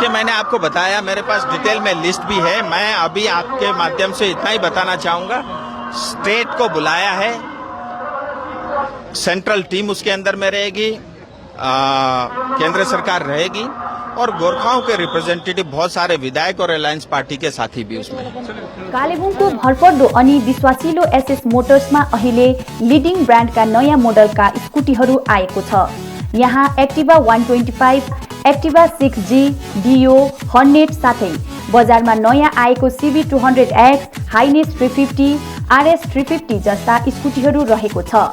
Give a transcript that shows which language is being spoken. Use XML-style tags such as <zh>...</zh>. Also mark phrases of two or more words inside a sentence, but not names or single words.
<hi>देखिए, मैंने आपको बताया, मेरे पास डिटेल में लिस्ट भी है। मैं अभी आपके माध्यम से इतना ही बताना चाहूंगा, स्टेट को बुलाया है, सेंट्रल टीम उसके अंदर में रहेगी, केंद्र सरकार रहेगी और गोरखाओं के रिप्रेजेंटेटिव बहुत सारे विधायक और अलायंस पार्टी के साथी भी उसमें हैं।</hi> <ne>कालेबुङको भरपर्दो अनि विश्वासिलो एसएस मोटर्समा अहिले लिडिङ ब्रान्डका नयाँ मोडलका स्कुटीहरू आएको छ। यहाँ एक्टिभा 125, एक्टिभा 6G, डियो, हर्नेट साथै बजारमा नयाँ आएको CB200X, हाइनेस 350, RS 350 जस्ता स्कुटीहरू रहेको छ।</ne>